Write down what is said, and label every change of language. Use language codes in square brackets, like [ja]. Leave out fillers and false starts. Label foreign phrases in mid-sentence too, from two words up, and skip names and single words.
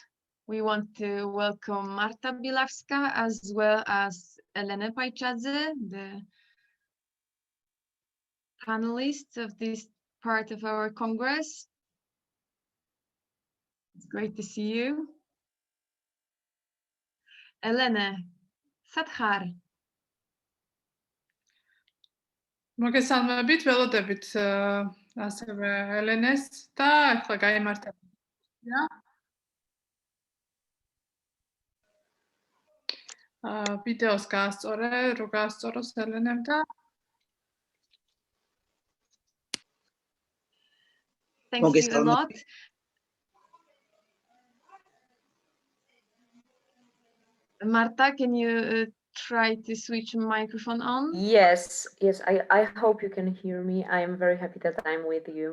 [en] We want to welcome Marta Bilavska as well as Elena Pajchadze, the panelists of this part of our Congress. It's great to see you. Elena, Sadhar. [ka] მოგესალმებით, ველოდებით ასევე ელენეს და ახლა გაიმართა. ვიდეოს გაასწორე, რო გაასწოროს ელენემ და [en] Thank you a lot. Marta, can you try to switch microphone on? Yes, I hope you can hear me. I am very happy that I'm with you.